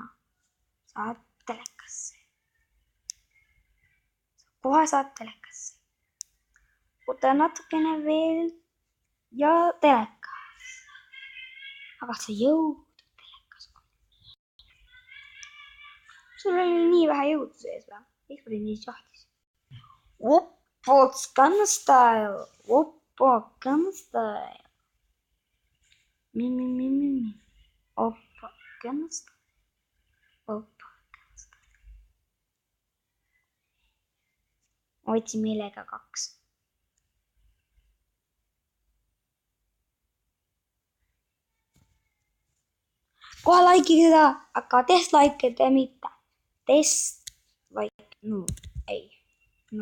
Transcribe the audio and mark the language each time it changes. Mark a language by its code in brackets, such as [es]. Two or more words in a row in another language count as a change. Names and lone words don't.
[et] Saad telekasse. Kohe saad telekasse. Oota natukene veel ja telekas. Aga see jõud telekas on. sul oli nii vähe jõudu sees või? Miks oli nii sahtis? [en] What's Gangnam Style? [ko] Oppa Gangnam Style. Oppa Gangnam Style. Oppa Gangnam Style. [et] Ma võtsin millega 2. Kohe likeige seda, aga dislike te mitte. Dislike, no, ei. No.